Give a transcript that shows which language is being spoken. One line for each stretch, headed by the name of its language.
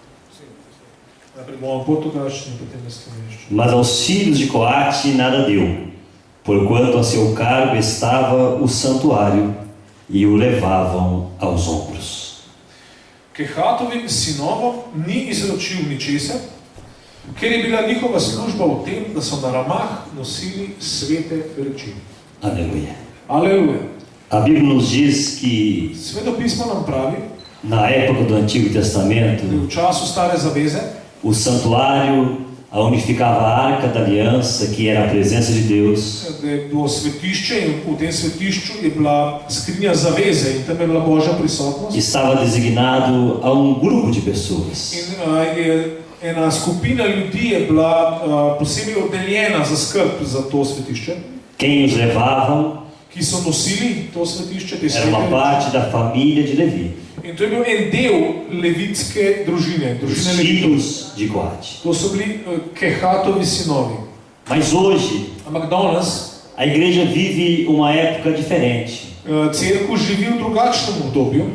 Slovenian: Najprej bomo portugalščini, potem na slovenščini.
Portuguese: Mas aos filhos de Coate nada deu, porquanto a seu cargo estava o santuário e o levavam aos ombros.
Slovenian: Kehatovim sinovom ni izročil ničesar, ker je bila njihova služba v tem, da so na ramah nosili svete reči.
Portuguese: Aleluia.
Slovenian: Aleluja.
Portuguese: A Bíblia nos diz que
Slovenian: Svetopismo nam pravi,
Portuguese: na época do Antigo
Slovenian: da
Portuguese: Testamento,
Slovenian: v času stare zaveze
Portuguese: o santuário, onde ficava a arca da aliança, que era a presença de Deus,
Slovenian: da je bilo svetišče in v tem svetišču je bila skrinja zaveze in tam je bila Božja prisotnost.
Portuguese: estava designado a um grupo de pessoas.
Slovenian: In je ena skupina ljudi je bila posebej oddeljena za skrb za to svetišče,
Portuguese: Quem os levavam
Slovenian: ki so nosili to svetišče, te
Portuguese: era uma
Slovenian: svete
Portuguese: parte
Slovenian: reči.
Portuguese: da família de Levi,
Slovenian: In to je bil en del levitske družine,
Portuguese: os
Slovenian: družine levitov.
Portuguese: filhos de Coate.
Slovenian: To so bili Kehatovi sinovi.
Portuguese: Mas hoje,
Slovenian: Ampak danes
Portuguese: a igreja vive uma época diferente,
Slovenian: cerkev živi v drugačnem obdobju,